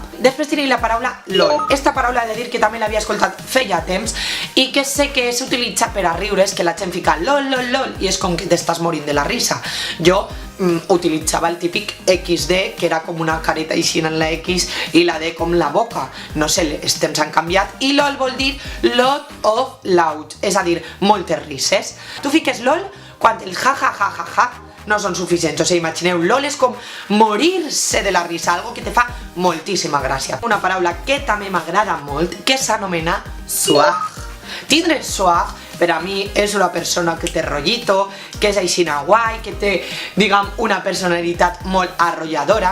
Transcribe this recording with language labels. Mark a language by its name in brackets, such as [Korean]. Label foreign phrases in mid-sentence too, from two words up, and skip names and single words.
[Catalan] Després tenim la paraula LOL. Esta paraula he de dir que també l'havia escoltat feia temps i que sé que s'utilitza per a riures, que la gent fica LOL, LOL, LOL i és com que t'estàs morint de la risa. Jo utilitzava el típic XD, que era com una careta així en la X i la D com la boca. No sé, els temps han canviat. I LOL vol dir [English] lot of loud, [Catalan] és a dir, moltes rises. Tu fiques LOL quan el ja ja ja ja ja no són suficients, o sigui, imagineu, LOL és com morir-se de la risa, algo que te fa moltíssima gràcia. Una paraula que també m'agrada molt, que s'anomena swag. Tindre swag, per a mi, és una persona que té rollito, que és aixina guai, que té, diguem, una personalitat molt arrolladora.